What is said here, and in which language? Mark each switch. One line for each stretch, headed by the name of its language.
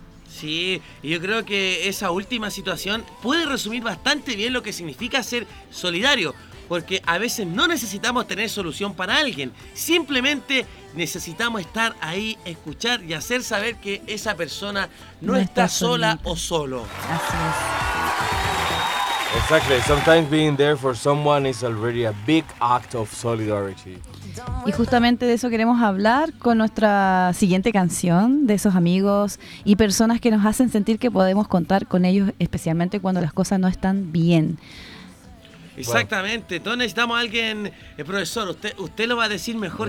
Spanish: Sí, yo creo que esa última situación puede resumir bastante bien lo que significa ser solidario, porque a veces no necesitamos tener solución para alguien, simplemente necesitamos estar ahí, escuchar y hacer saber que esa persona no está sola o solo. Así es.
English: Exactly. Sometimes being there for someone is already a big act of solidarity.
Spanish: Y justamente de eso queremos hablar con nuestra siguiente canción, de esos amigos y personas que nos hacen sentir que podemos contar con ellos, especialmente cuando las cosas no están bien. Exactamente. Entonces necesitamos a alguien, profesor, usted lo va a decir mejor